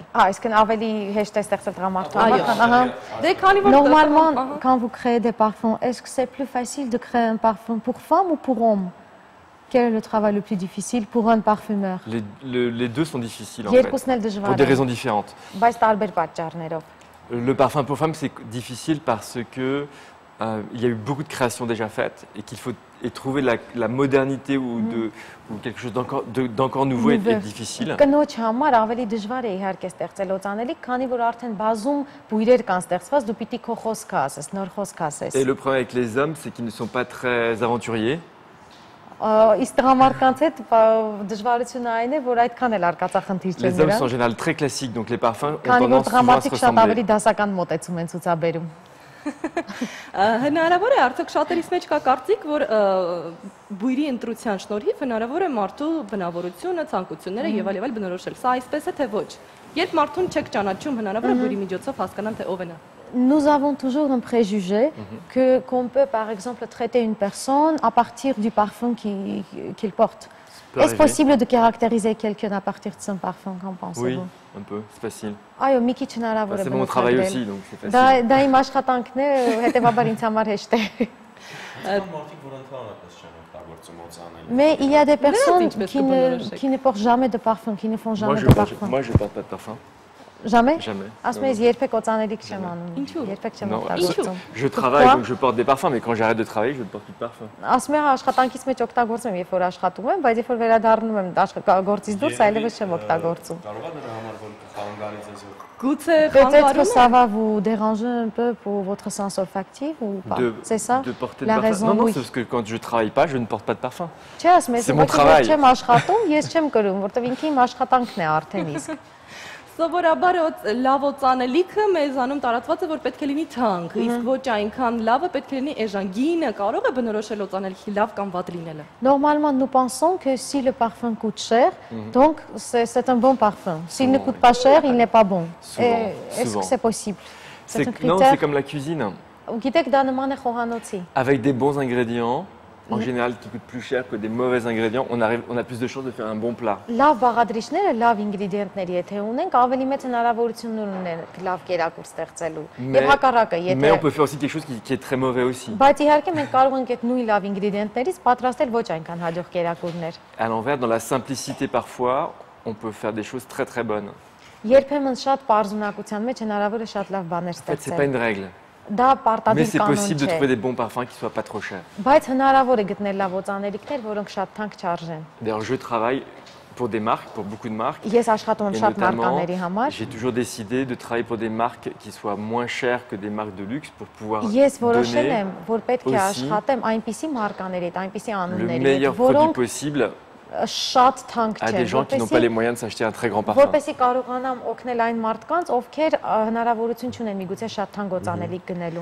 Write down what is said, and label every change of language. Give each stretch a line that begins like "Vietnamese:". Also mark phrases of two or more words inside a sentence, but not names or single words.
Armenian: Այսինքն ավելի հեշտ է ստեղծել դրամատուրգ։ Դե քանի որ
French: Normalement, quand vous créez des parfums, est-ce que c'est plus facile de créer un parfum pour femme ou pour homme? Quel est le travail le plus difficile pour un parfumeur? Les deux sont difficiles en
Armenian: Երկուսն էլ
French: fait,
Armenian: դժվար
French: pour des
Armenian: են,
French: raisons différentes.
Armenian: բայց տարբեր պատճառներով։
French: Le parfum pour femme, c'est difficile parce que il y a eu beaucoup de créations déjà faites et qu'il faut trouver la modernité ou quelque chose d'encore nouveau est difficile.
Armenian: Կնոջ համար ավելի դժվար է իհարկե ստեղծել օծանելիք, քանի որ արդեն բազում բույրեր կան ստեղծված, դու պիտի քո խոսքը ասես, նոր խոսք ասես։
French: Et le problème avec les hommes, c'est qu'ils ne sont pas très aventuriers.
Armenian: Իսկ տղամարդկանց հետ դժվարությունը այն է, որ այդքան էլ արկածախնդիր չեն
French: Les hommes
Armenian: նրան։
French: sont en général très classiques, donc les parfums ont
Armenian: Քանի որ
French: tendance souvent à se
Armenian: տղամարդիկ շատ ավելի
French: ressembler.
Armenian: դասական մոտեցում են ցուցաբերում։ Հնարավոր է արդյոք շատերիս մեջ կա կարծիք, որ բույրի ընտրության շնորհիվ հնարավոր է մարդու բնավորությունը, ցանկությունները եւ այլ բնորոշել։ Սա այսպես է թե ոչ։ Երբ մարդուն չեք ճանաչում, հնարավոր է բույրի միջոցով հասկանալ թե ով է նա։
French: Nous avons toujours un préjugé qu'on peut par exemple traiter une personne à partir du parfum qu'il porte. Est-ce possible de caractériser quelqu'un à partir de son parfum, qu'en pensez-vous? Oui, un peu, c'est facile.
Armenian: Այո, մի քիչ հնարավոր է
French: C'est mon travail aussi, donc c'est facile.
Armenian: Դա իմ աշխատանքն է, հետեւաբար ինձ համար հեշտ է։
French: Mais il y a des personnes qui ne portent jamais de parfum, qui ne font jamais de parfum. Moi, je porte pas de parfum. Jamais? Jamais.
Armenian: Ասում ես երբեք օծանելիք չեմ անում։ Երբեք չեմ օգտագործում։
French: Je travaille, donc je porte des parfums, mais quand j'arrête de travailler, je ne porte plus de parfum.
Armenian: Ասում եմ աշխատանքից մեջ օգտագործում եմ, երբ որ աշխատում եմ, բայց երբ որ վերադառնում եմ գործից դուրս, այլևս չեմ օգտագործում։ Կարող է նրա համար որ խանգարի ձեզ որ Գուցե
French: Peut-être que ça va vous déranger un peu pour votre sens olfactif ou pas? C'est ça? De porter La de parfum. raison, Non, non, oui. c'est parce que quand je travaille pas, je ne porte pas de parfum.
Armenian: Չէ, ասում ես,
French: C'est mon travail.
Armenian: Չեմ աշխատում, ես չեմ կրում, որտեղ ինքը իմ աշխատանքն է արդեն իսկ։ Սովորաբար լավ օծանելիքը մեզանում տարածված է, որ պետք է լինի թանկ, իսկ ոչ այնքան լավը պետք է լինի էժան։ Գինը կարող է բնորոշել օծանելիքի լավ կամ վատ լինելը։
French: Normalement, nous pensons que si le parfum coûte cher, donc c'est un bon parfum. S'il ne coûte pas cher, il n'est pas bon. Est-ce que c'est possible? C'est un Non, critère. c'est comme la cuisine.
Armenian: Գիտեք, դա նման է խոհանոցի։
French: Avec des bons ingrédients, en général, qui coûtent plus cher que des mauvais ingrédients, on a plus de chances de faire un bon plat.
Armenian: Լավ բաղադրիչները, լավ ինգրեդիենտներ եթե ունենք, ավելի մեծ հնարավորություններ ունեն լավ կերակուր ստեղծելու։ Եվ հակառակը,
French: Mais on
Armenian: եթե
French: peut faire aussi quelque chose qui est très mauvais aussi.
Armenian: Բայց իհարկե մենք կարող ենք այդ նույն լավ ինգրեդիենտներից պատրաստել ոչ այնքան հաջող կերակուրներ։
French: À l'envers, dans la simplicité parfois, on peut faire des choses très très bonnes.
Armenian: Երբեմն շատ պարզունակության մեջ հնարավոր է շատ լավ բաներ
French: En fait, c'est pas une
Armenian: ստեղծել։
French: règle.
Armenian: Դա
French: Mais
Armenian: պարտադիր
French: c'est
Armenian: կանոն
French: possible de
Armenian: չէ։
French: trouver des bons parfums qui soient pas trop chers.
Armenian: Բայց հնարավոր է գտնել լավ օծանելիքներ, որոնք շատ թանկ չարժեն։
French: D'ailleurs, je travaille pour des marques, pour beaucoup de marques.
Armenian: Ես աշխատում եմ
French: Et
Armenian: շատ
French: notamment,
Armenian: մարկաների համար։
French: j'ai toujours décidé de travailler pour des marques qui soient moins chères que des marques de luxe pour pouvoir
Armenian: Ես որոշել
French: donner
Armenian: եմ, որ պետք է
French: aussi
Armenian: աշխատեմ այնպիսի մարկաների հետ, այնպիսի
French: le
Armenian: անունների
French: meilleur
Armenian: հետ,
French: produit
Armenian: որոնք
French: possible
Armenian: շատ թանկ
French: à
Armenian: չեն,
French: des gens qui n'ont pas les moyens de s'acheter un très grand parfum.
Armenian: որպեսզի կարողանամ օգնել այն մարդկանց, ովքեր հնարավորություն չունեն միգուցե շատ թանկ օծանելիք գնելու։